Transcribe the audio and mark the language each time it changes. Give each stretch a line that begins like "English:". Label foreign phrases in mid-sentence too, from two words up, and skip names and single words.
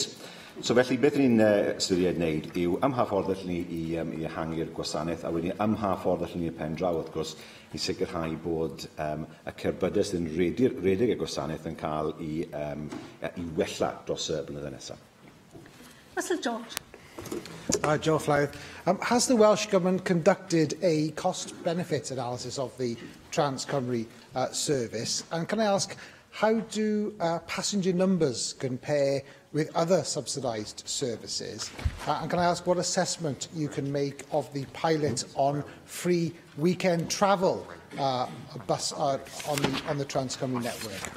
Welsh: So felly, beth ni'n ystyried wneud yw ym mha ffordd allan ni I ehangu'r gwasanaeth, a wedyn ym mha ffordd allan ni pen draw, wrth gwrs, I sicrhau bod y cerbydus yn redeg y gwasanaeth yn cael I wella dros y blynyddoedd nesaf.
English: Russell George. Joe Flyth. Has the Welsh Government conducted a cost-benefit analysis of the Trans-Cymru service? And can I ask, how do passenger numbers compare with other subsidised services? And can I ask what assessment you can make of the pilot on free weekend travel on the Trans-Cymru network?